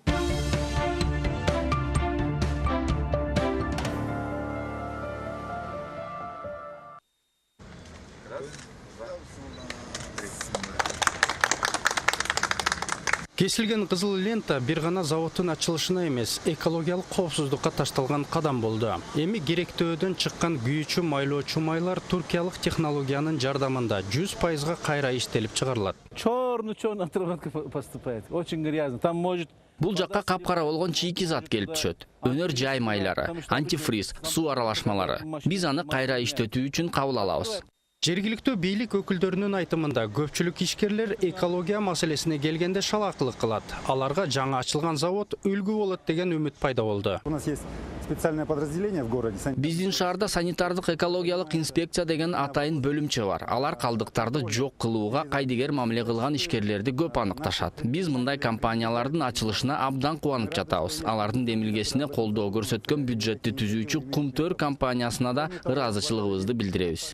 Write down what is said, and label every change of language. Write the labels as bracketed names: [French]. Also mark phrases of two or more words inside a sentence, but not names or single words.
[Kyrgyz] Кесилген кызыл лента бир гана заводдун ачылышына эмес, экологиялык коопсуздукка ташталган кадам болду. Эми керектөөдөн чыккан күйүүчү майлоочу майлар туркиялык технологиянын жардамында 100% кайра иштелип чыгарылат. [Russian] Черный отработка поступает. Очень грязно. Там может [Kyrgyz] Бул жакка капкара болгон чийки зат келип түшөт. Өнөр жай майлары, антифриз, суу аралашмалары. Биз аны кайра иштетүү үчүн кабыл алабыз. Жергиликтүү бийлик өкүлдөрүнүн айтымында көпчүлүк ишкерлер экология маселесине келгенде шалаакылык кылат. Аларга жаңы ачылган завод үлгү болот деген үмүт пайда болду. [Russian] У нас есть специальное подразделение в городе. [Kyrgyz] Биздин шаарда санитардык экологиялык инспекция деген атайын бөлүмчө бар. Алар калдыктарды жок кылууга кайдыгер мамиле кылган ишкерлерди көп аныкташат. Биз мындай компаниялардын ачылышына абдан кубанып жатабыз. Алардын демилгесине колдоо көрсөткөн бюджетти түзүүчү Кумтөр компаниясына да ыраазычылыгыбызды билдиребиз.